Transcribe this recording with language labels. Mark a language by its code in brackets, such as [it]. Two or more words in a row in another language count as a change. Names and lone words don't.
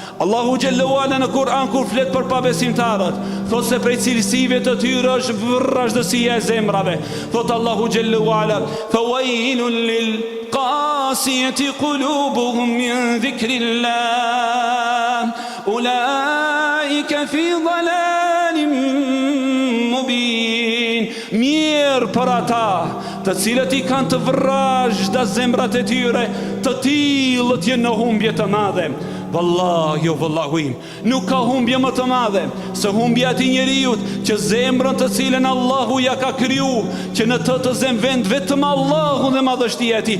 [sq] Allahu [ar] جل وعلا [sq] në Kur'an kur flet për pabesimtarët, thot se prej cilësive të tyre është vrazhdësia e zemrave. [ar] Thot الله جل وعلا: "فويل للقاسية قلوبهم من ذكر الله أولئك في ضلال مبين." [sq] Mirë për ata të cilët i kanë të vrazhda zemrat e tyre, të tillët janë në humbje të madhe. Wallahi o vallahu im, nuk ka humbje më të madhe se humbja e atij njeriu që zemrën të cilën Allahu ja ka kriju, që në të zem vend vetëm Allahu dhe madhështia e tij.